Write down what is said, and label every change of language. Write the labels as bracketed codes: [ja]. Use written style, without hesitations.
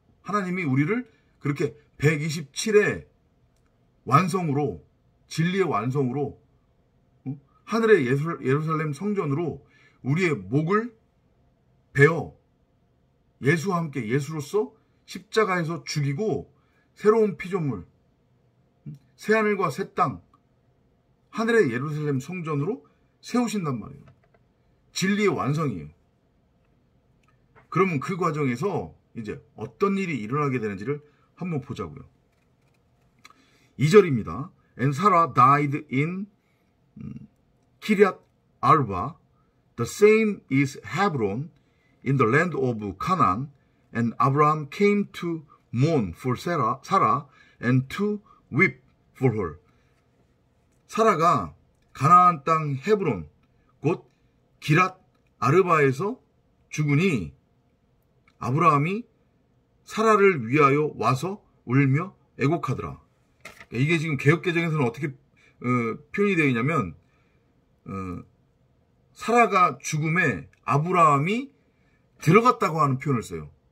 [ko] 하나님이 우리를 그렇게 127의 완성으로, 진리의 완성으로, 하늘의 예루살렘 성전으로 우리의 목을 베어 예수와 함께 예수로서 십자가에서 죽이고 새로운 피조물, 새하늘과 새 땅, 하늘의 예루살렘 성전으로 세우신단 말이에요. 진리의 완성이에요. 그러면 그 과정에서 이제 어떤 일이 일어나게 되는지를 한번 보자고요. 2절입니다. [en] And Sarah died in Kiriath Arba. The same is Hebron in the land of Canaan. And Abraham came to mourn for Sarah and to weep for her. [ko] 사라가 가나안 땅 헤브론 곧 기랏 아르바에서 죽으니 아브라함이 사라를 위하여 와서 울며 애곡하더라. 이게 지금 개역개정에서는 어떻게 표현이 되어 있냐면 사라가 죽음에 아브라함이 들어갔다고 하는 표현을 써요.